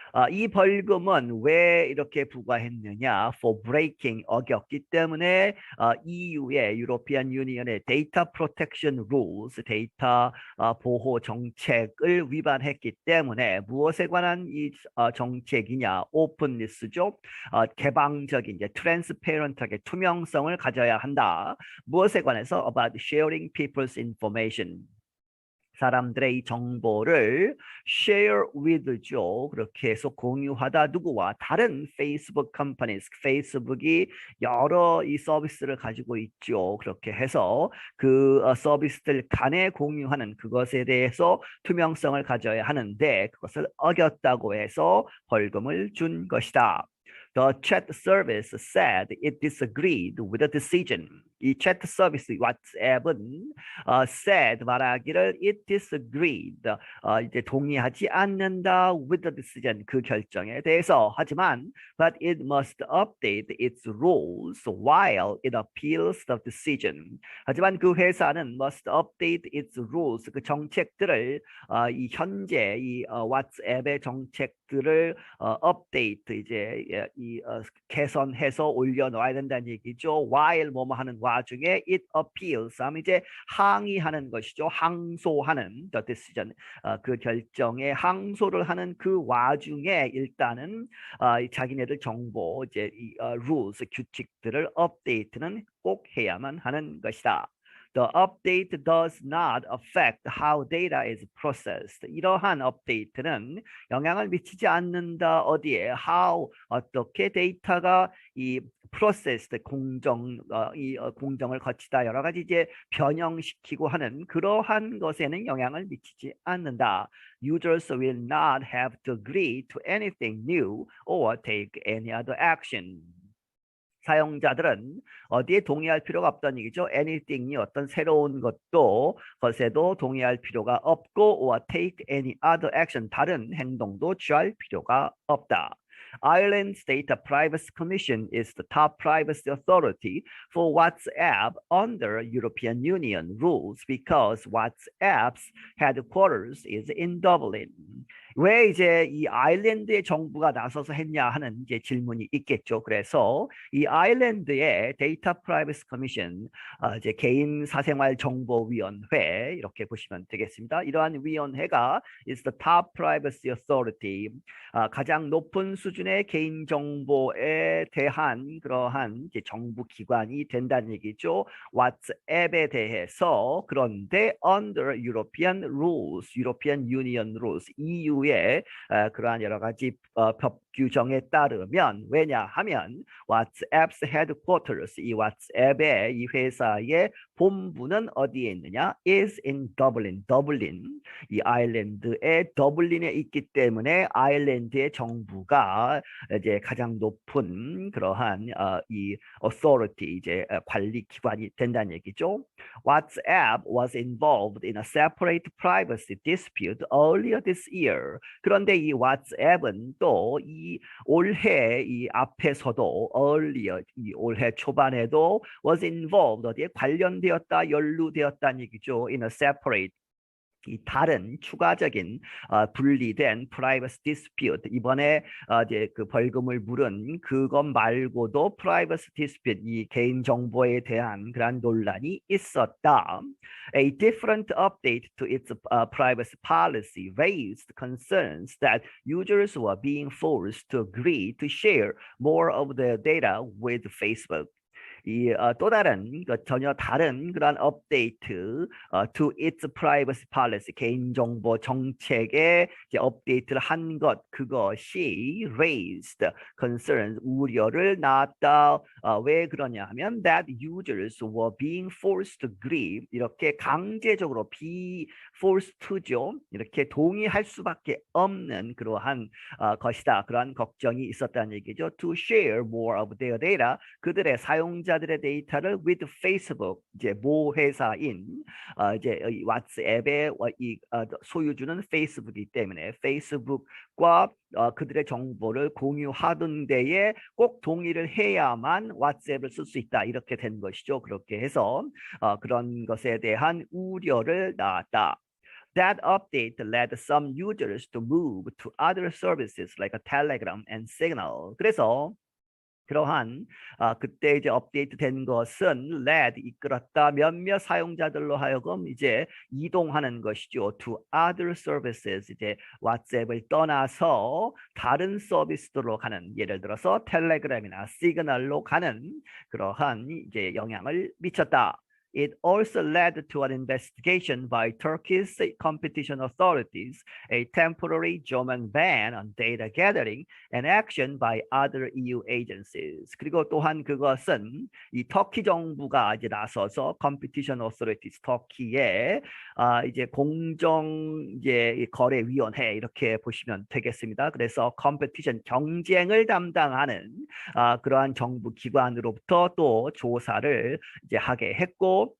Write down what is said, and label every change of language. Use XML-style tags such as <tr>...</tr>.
<ko>이 벌금은 왜 이렇게 부과했느냐?</ko> <en>For breaking</en> <ko>어겼기 때문에 EU의 유로피안 유니언의 데이터 프로텍션 룰스 데이터 보호 정책을 위반했기 때문에 무엇에 관한 이 정책이냐? 오픈니스죠. 개방적인 이제 트랜스페런트하게 투명성을 가져야 한다. 무엇에 관해서</ko> <en>about sharing people's information.</en> <ko>사람들의 이 정보를</ko> <en>share with죠.</en> <ko>그렇게 해서 공유하다 누구와 다른 페이스북 companies, 페이스북이 여러 이 서비스를 가지고 있죠. 그렇게 해서 그 서비스들 간에 공유하는 그것에 대해서 투명성을 가져야 하는데 그것을 어겼다고 해서 벌금을 준 것이다.</ko> <en>The chat service said it disagreed with the decision.</en> <ko>이 chat 서비스 WhatsApp은</ko> <en>said</en> <ko>말하기를</ko> <en>it disagreed</en> <ko>이제 동의하지 않는다</ko> <en>with the decision</en> <ko>그 결정에 대해서 하지만</ko> <en>but it must update its rules while it appeals the decision.</en> <ko>하지만 그 회사는</ko> <en>must update its rules</en> <ko>그 정책들을 이 현재 이 WhatsApp의 정책들을 업데이트 이제 개선해서 올려놓아야 된다는 얘기죠. while 뭐뭐 하는 와중에</ko> <en>it appeals</en> <ko>하면 이제 항의하는 것이죠. 항소하는</ko> <en>the decision</en> <ko>그 결정에 항소를 하는 그 와중에 일단은 자기네들 정보 이제 이 rules 규칙들을 업데이트는 꼭 해야만 하는 것이다.</ko> <en>The update does not affect how data is processed.</en> <ko>이러한 업데이트는 영향을 미치지 않는다. 어디에? How 어떻게 데이터가 이 processed 공정을 거치다 여러 가지 이제 변형시키고 하는 그러한 것에는 영향을 미치지 않는다.</ko> <en>Users will not have to agree to anything new or take any other action.</en> <ko>사용자들은 어디에 동의할 필요가 없다는 얘기죠. anything이 어떤 새로운 것에도 동의할 필요가 없고</ko> <en>or take any other action</en> <ko>다른 행동도 취할 필요가 없다.</ko> <en>Ireland's Data Privacy Commission is the top privacy authority for WhatsApp under European Union rules because WhatsApp's headquarters is in Dublin.</en> <ko>왜 이제 이 아일랜드의 정부가 나서서 했냐 하는 이제 질문이 있겠죠. 그래서 이 아일랜드의 데이터 프라이버시 커미션 이제 개인 사생활 정보 위원회 이렇게 보시면 되겠습니다. 이러한 위원회가</ko> <en>is the top privacy authority</en> <ko>가장 높은 수준의 개인 정보에 대한 그러한 이제 정부 기관이 된다는 얘기죠. 왓츠앱에 대해서 그런데</ko> <en>under European rules, European Union rules,</en> <ko>EU의 그러한 여러 가지 법 규정에 따르면 왜냐하면</ko> <en>WhatsApp's headquarters</en> <ko>이 WhatsApp의 이 회사의 본부는 어디에 있느냐?</ko> <en>is in Dublin.</en> <ko>더블린 이 아일랜드의 더블린에 있기 때문에 아일랜드의 정부가 이제 가장 높은 그러한 이 authority 이제 관리 기관이 된다는 얘기죠.</ko> <en>WhatsApp was involved in a separate privacy dispute earlier this year. year.</en> <ko>그런데 이 WhatsApp은 또 이 올해 이 앞에서도 earlier 이 올해 초반에도 was involved 어디에 관련되었다 연루되었다는 얘기죠.</ko> <en>In a separate</en> <ko>이 다른 추가적인 분리된</ko> <en>privacy dispute</en> <ko>이번에 이제 그 벌금을 물은 그것 말고도 privacy dispute 이 개인 정보에 대한 그런 논란이 있었다.</ko> <en>A different update to its privacy policy raised concerns that users were being forced to agree to share more of their data with Facebook.</en> <ko>이 또 다른 전혀 다른 그런 업데이트</ko> <en>to its privacy policy</en> <ko>개인정보 정책에 이제 업데이트를 한 것 그것이</ko> <en>raised concerns</en> <ko>우려를 낳았다. 왜 그러냐 하면</ko> <en>that users were being forced to agree</en> <ko>이렇게 강제적으로</ko> <en>be forced to죠.</en> <ko>이렇게 동의할 수밖에 없는 그러한 것이다. 그러한 걱정이 있었다는 얘기죠.</ko> <en>To share more of their data</en> <ko>그들의 사용자들의 데이터를</ko> <en>with Facebook</en> <ko>이제 모 회사인 이제 이 왓츠앱의 이 소유주는 페이스북이기 때문에 페이스북과 그들의 정보를 공유하던 데에 꼭 동의를 해야만 왓츠앱을 쓸 수 있다 이렇게 된 것이죠. 그렇게 해서 그런 것에 대한 우려를 낳았다.</ko> <en>That update led some users to move to other services like a Telegram and Signal.</en> <ko>그래서 그러한 그때 이제 업데이트 된 것은 led 이끌었다 몇몇 사용자들로 하여금 이제 이동하는 것이죠.</ko> <en>To other services</en> <ko>이제 왓츠앱을 떠나서 다른 서비스들로 가는 예를 들어서 텔레그램이나 시그널로 가는 그러한 이제 영향을 미쳤다.</ko> <en>It also led to an investigation by Turkey's competition authorities, a temporary German ban on data gathering, and action by other EU agencies.</en> <ko>그리고 또한 그것은 이 터키 정부가 이제 나서서</ko> <en>competition authorities</en> <ko>터키의 이제 공정 이제 거래위원회 이렇게 보시면 되겠습니다. 그래서 competition 경쟁을 담당하는 그러한 정부 기관으로부터 또 조사를 이제 하게 했고.</ko>